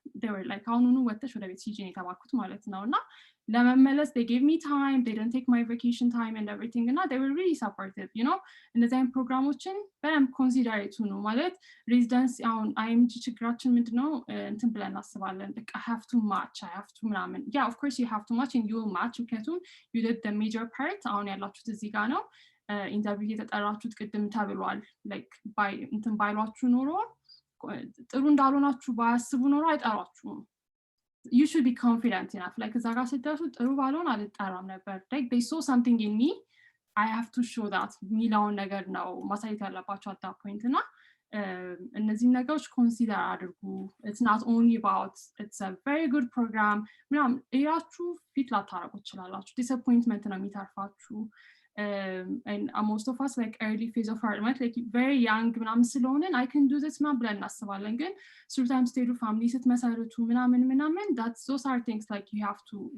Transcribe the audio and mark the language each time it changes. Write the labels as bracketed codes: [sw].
[en] they were like [am] አሁኑኑ ወጥተሽ ወደ ቤት ሂጂ ነው የተባልኩት ማለት ነው እና ለመመለስ [en] they gave me time, they didn't take my vacation time and everything እና they were really supportive. [am] እነዚህ አይነት ፕሮግራሞችን በደንብ ኮንሲደሬት ሁኑ ማለት ሬዚደንስ አሁን IMG ችግራችን ምንድነው እንትን ብለን እናስባለን በቃ [en] I have to match I have to [am] ምናምን [en] yeah of course you have to match and you will match [am] ምክንያቱም [en] you did the major part [am] አሁን ያላችሁት እዚህ ጋር ነው ኢንተርቪው የተጠራችሁት ቅድም ተብሏል like እንትን ባይሏችሁ ኖሮ ጥሩ እንዳልሆናችሁ ባያስቡ ኖሮ አይጠሯችሁም. [en] You should be confident enough like [am] እዛ ጋር ስትደርሱ ጥሩ ባልሆን አልጠራም ነበር [en] like they saw something in me I have to show that [am] ሚላውን ነገር ነው ማሳየት ያለባቸው [en] at that point እና [am] እነዚህ ነገሮች ኮንሲደር አድርጉ [en] it's not only about it's a very good program [am] ምናምን እያችሁ ፊት ላታረጉ ትችላላችሁ [en] disappointment [am] ነው የሚተርፋችሁ [en] and most of us like early phase of our life like very young [am] ምናምን ስለሆነን [en] I can do this [am] ምናምን ብለን እናስባለን ግን [en] sometimes [am] ስቴዱ ፋሚሊ ስትመሰርቱ ምናምን [en] those are things like you have to